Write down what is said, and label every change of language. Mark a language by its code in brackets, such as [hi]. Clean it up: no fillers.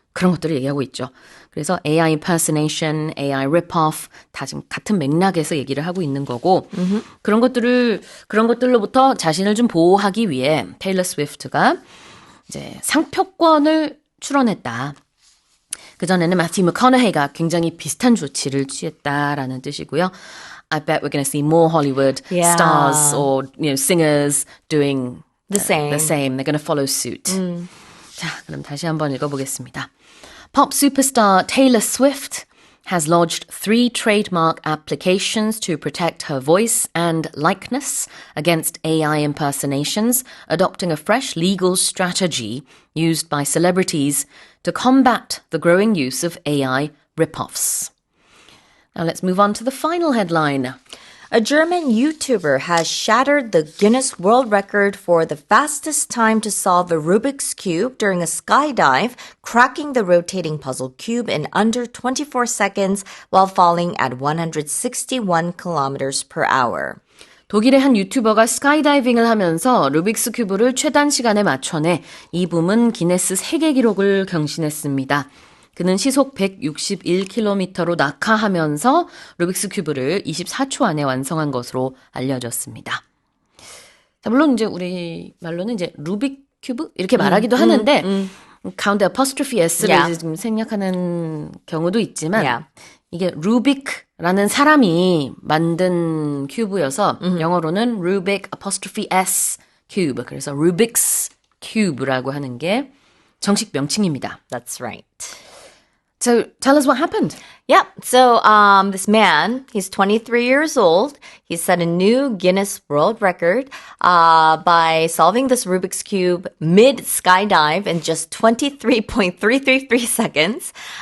[ko] 그런 것들을 얘기하고 있죠. 그래서 [en] AI impersonation, AI rip-off [ko] 다 지금 같은 맥락에서 얘기를 하고 있는 거고 그런 것들로부터 자신을 좀 보호하기 위해 테일러 스위프트가 이제 상표권을 출원했다. 그전에는 마티 맥커너헤이가 굉장히 비슷한 조치를 취했다라는 뜻이고요. [en] I bet we're going to see more Hollywood Yeah. stars or singers doing The same. They're going to follow suit. [ko] 자, 그럼 다시 한번 읽어보겠습니다. [en] Pop superstar Taylor Swift has lodged 3 trademark applications to protect her voice and likeness against AI impersonations, adopting a fresh legal strategy used by celebrities to combat the growing use of AI rip-offs. Now let's move on to the final headline. A German YouTuber has shattered the Guinness World Record for the fastest time to solve a Rubik's Cube during a skydive, cracking the rotating puzzle cube in under 24 seconds while falling at 161 kilometers per hour. [ko] 독일의 한 유튜버가 스카이다이빙을 하면서 루빅스 큐브를 최단 시간에 맞춰내 이 부문 기네스 세계 기록을 경신했습니다. 그는 시속 161km로 낙하하면서 루빅스 큐브를 24초 안에 완성한 것으로 알려졌습니다. 자, 물론 이제 우리 말로는 이제 루빅 큐브 이렇게 말하기도 하는데 가운데 apostrophe s를 [en] Yeah. [ko] 좀 생략하는 경우도 있지만 [en] Yeah. [ko] 이게 루빅라는 사람이 만든 큐브여서 영어로는 Rubik apostrophe s cube 그래서 Rubik's cube라고 하는 게 정식 명칭입니다. [en] That's right. So tell us what happened. Yep. So this man, he's 23 years old. He set a new Guinness World Record by solving this Rubik's Cube mid-skydive in just 23.333 seconds.